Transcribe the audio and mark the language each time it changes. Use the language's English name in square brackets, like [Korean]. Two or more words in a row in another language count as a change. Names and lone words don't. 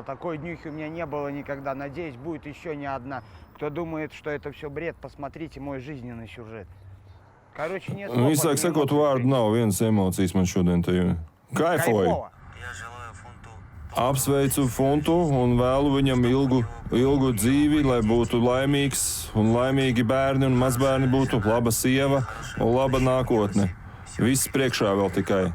[Russian] Такой днюхи у меня не было никогда. Надеюсь, будет еще не одна. Кто думает, что это все бред, посмотрите мой жизненный сюжет. Короче, нет слов, [Latvian] Īsāk [Russian] одни [Latvian] sakot, [Russian] эмоции. [Latvian] vārdu nav, vienas emocijas man šodien te ir. Kaifoju! [Russian] Кайфово. [Latvian] Apsveicu Funtu un vēlu viņam ilgu dzīvi, lai būtu laimīgs un laimīgi bērni un mazbērni būtu laba sieva un laba nākotne. Viss priekšā vēl tikai.